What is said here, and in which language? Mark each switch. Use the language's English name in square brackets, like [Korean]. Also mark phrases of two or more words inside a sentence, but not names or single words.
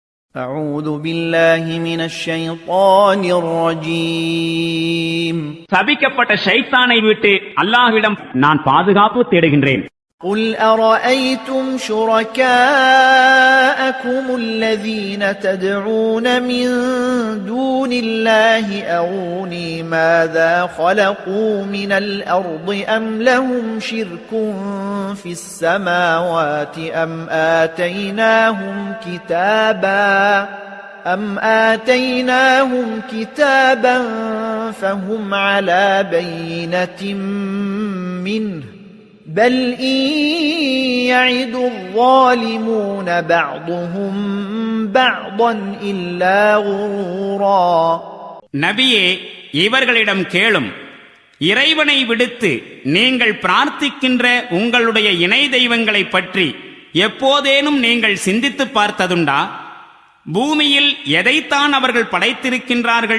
[Arabic] أعوذ بالله من الشيطان الرجيم [Tamil] சபிக்கப்பட்ட ஷைத்தானை விட்டு அல்லாஹ்விடம் நான் பாதுகாப்பு தேடுகின்றேன். [Arabic] قل أرأيتم شركاءكم الذين تدعون من دون الله أروني ماذا خلقوا من الأرض أم لهم شرك في السماوات أم آتيناهم كتابا فهم على بينة منه بل إن يعد الظالمون بعضهم بعضا إلا غرورا. [Tamil] நபியே, இவர்களிடம் கேளும், இறைவனை விடுத்து நீங்கள் பிரார்த்திக்கின்ற உங்களுடைய இணை தெய்வங்களை பற்றி எப்போதேனும் நீங்கள் சிந்தித்து பார்த்ததுண்டா? பூமியில் எதைத்தான் அவர்கள் படைத்திருக்கின்றார்கள்?